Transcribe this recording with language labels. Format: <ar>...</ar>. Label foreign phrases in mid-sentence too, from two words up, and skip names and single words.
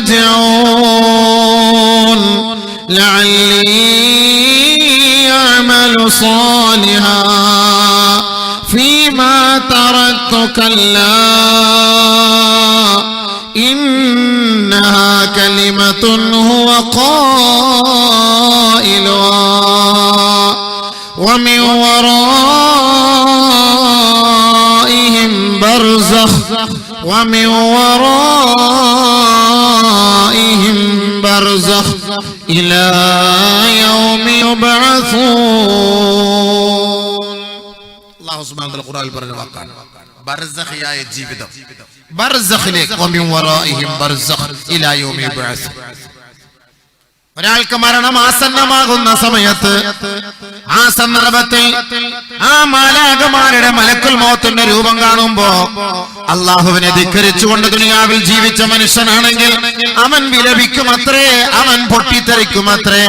<ar>ارجعون لعلي أعمل صالحا فيما تركت كلا إنها كلمة هو قائلها ومن ورائهم برزخ ومن ورائهم برزخ إلى يوم يبعثون. الله سبحانه وتعالى</ar> <ml>ഖുർആനിൽ പറഞ്ഞ വാക്കാണ് ബർസഖിയായ ജീവിതം.</ml> <ar>ബർസഖിലേക്ക് ومن ورائهم برزخ إلى يوم يبعثون.</ar> <ml>ഒരാൾക്ക് മരണം ആസന്നമാകുന്ന സമയത്ത് ആ സന്ദർഭത്തിൽ ആ മാലാഖമാരുടെ മലക്കുൽ മൗത്തിന്റെ രൂപം കാണുമ്പോ അല്ലാഹുവിനെ ധിക്കരിച്ചുകൊണ്ട് ദുനിയാവിൽ ജീവിച്ച മനുഷ്യനാണെങ്കിൽ അവൻ വിലപിക്കുമത്രേ, അവൻ പൊട്ടിത്തെറിക്കുമത്രേ.</ml>